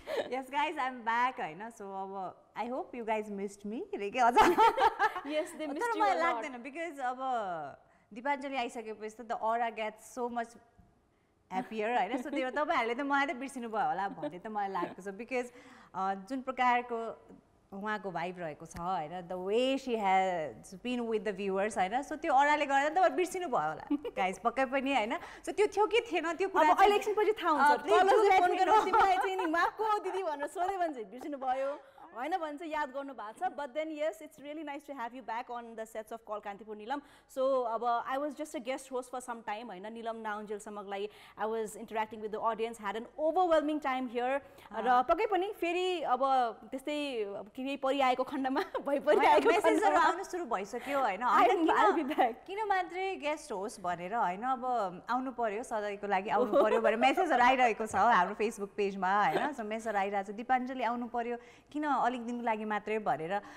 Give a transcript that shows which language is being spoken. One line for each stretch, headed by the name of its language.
English: Yes guys, I'm back
Nepali: हैन.
English: So I hope you guys missed me. Yes, they missed you a lot.
Nepali: लाग्दैन
English: because
Nepali: अब दिपाञ्जली आइसकेपछि त
English: the aura gets so much happier
Nepali: हैन. So त्यो तपाईहरुले त मलाई त बिर्सिनु भयो होला भन्ने त मलाई लागेको छ
English: because
Nepali: जुन प्रकारको उहाँको भाइब रहेको छ हैन,
English: the way she has been with the viewers
Nepali: हैन, so त्यो अराले गर्दा त बिर्सिनु भयो होला गाइस पक्कै पनि हैन. सो त्यो थियो कि थिएन त्यो कुरा अब इलेक्सन पछि थाहा हुन्छ. कलरले फोन गरेर तिमीलाई चाहिँ नि माको दिदी भनेर सोधे भन्छ बिर्सिनु भयो हैन भन्छ याद गर्नु भएको छ.
English: But then yes, it's really nice to have you back on the sets of Call Kantipur, Neelam. So I was just a guest host for some time हैन.
Nepali: Neelam नाउन्जेल समग्लाई
English: I was interacting with the audience, had an overwhelming time here.
Nepali: र पक्कै पनि फेरि अब त्यस्तै केही परिआएको खण्डमा भइपरिआएको मेसेजहरु आउन सुरु भइसक्यो हैन. किन मात्रै गेस्ट होस्ट भनेर हैन, अब आउनु पर्यो सधैँको लागि आउनु पर्यो भनेर मेसेजहरु आइरहेको छ हाम्रो फेसबुक पेजमा हैन. सो मेसेज आइरहेछ दिपाञ्जली आउनु पर्यो किन अलिक दिनको लागि मात्रै भनेर.